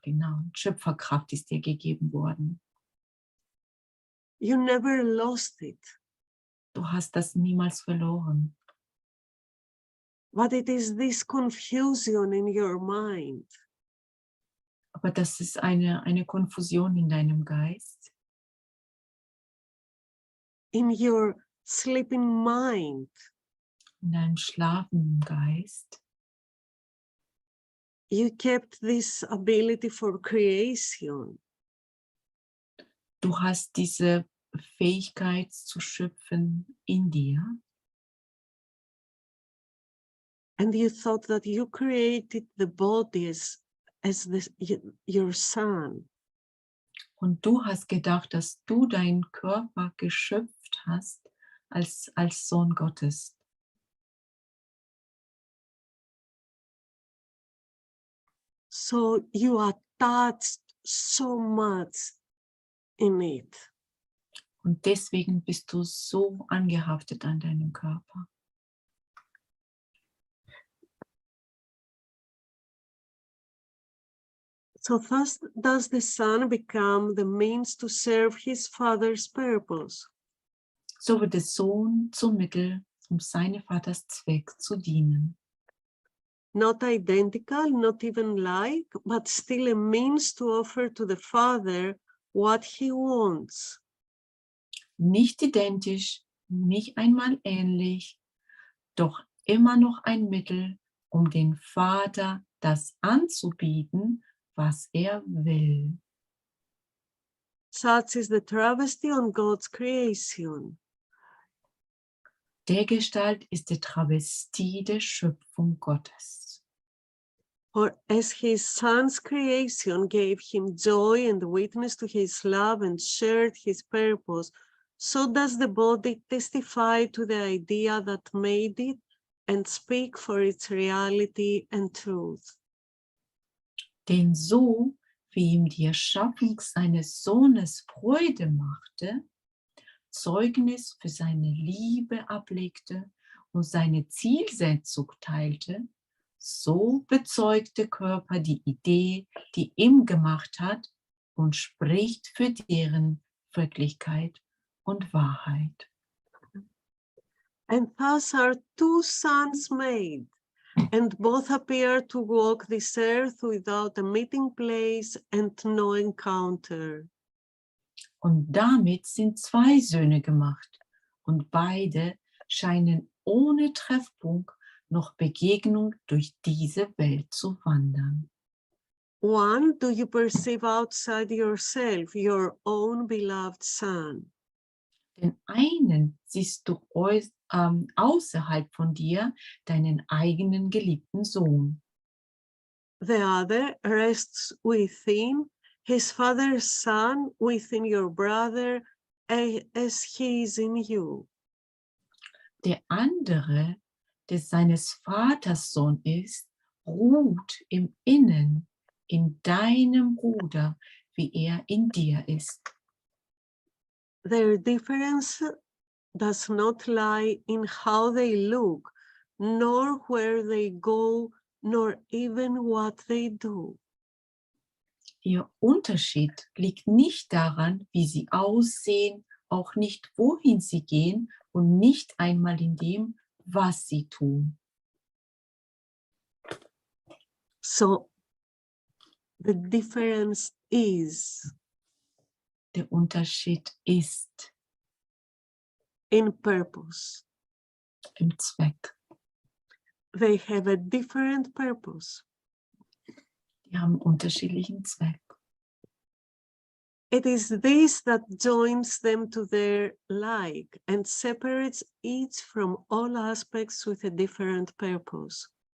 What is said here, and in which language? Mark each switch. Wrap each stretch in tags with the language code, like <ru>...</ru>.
<de>Genau, Schöpferkraft ist dir gegeben worden.</de> <en>You never lost it.</en> <de>Du hast das niemals verloren.</de> <en>But it is this confusion in your mind.</en> <de>Aber das ist eine Konfusion in deinem Geist.</de> <en>In your sleeping mind.</en> <de>In deinem schlafenden Geist.</de> <en>You kept this ability for creation.</en> <de>Du hast diese Fähigkeit zu schöpfen in dir.</de> <en>And you thought that you created the body as your son.</en> <de>Und du hast gedacht, dass du deinen Körper geschöpft hast als Sohn Gottes.</de> <en>So you attached so much in it.</en> <de>Und deswegen bist du so angehaftet an deinem Körper.</de> <en>So thus does the son become the means to serve his father's purpose.</en> <de>So wird der Sohn zum Mittel, um seines Vaters Zweck zu dienen.</de> <en>not identical, not even like, but still a means to offer to the Father what he wants.</en> <de>Nicht identisch, nicht einmal ähnlich, doch immer noch ein Mittel, um den Vater das anzubieten, was er will.</de> <en>Such is the travesty on God's creation.</en> <de>Dergestalt ist die Travestie der Schöpfung Gottes.</de> <en>For as his son's creation gave him joy and witness to his love and shared his purpose, so does the body testify to the idea that made it and speak for its reality and truth.</en> <de>Denn so, wie ihm die Erschaffung seines Sohnes Freude machte, Zeugnis für seine Liebe ablegte und seine Zielsetzung teilte, so bezeugt der Körper die Idee, die ihm gemacht hat und spricht für deren Wirklichkeit und Wahrheit.</de> <en>And thus are two sons made, and both appear to walk this earth without a meeting place and no encounter.</en> <de>Und damit sind zwei Söhne gemacht, und beide scheinen ohne Treffpunkt noch Begegnung durch diese Welt zu wandern.</de> <en>One, do you perceive outside yourself your own beloved son?</en> <de>Den einen siehst du außerhalb von dir, deinen eigenen geliebten Sohn.</de> <en>The other rests within his father's son, within your brother, as he is in you.</en> <de>Der andere, der seines Vaters Sohn ist, ruht im Innen, in deinem Bruder, wie er in dir ist.</de> <en>Their difference does not lie in how they look, nor where they go, nor even what they do.</en> <de>Ihr Unterschied liegt nicht daran, wie sie aussehen, auch nicht wohin sie gehen und nicht einmal in dem, was sie tun.</de> <en>So the difference is</en> <de>Der Unterschied ist</de> <en>in purpose.</en> <de>im Zweck.</de> <en>They have a different purpose.</en> <de>Die haben unterschiedlichen Zweck.</de> <en>It is this that joins them to their like and separates each from all aspects with a different purpose.</en>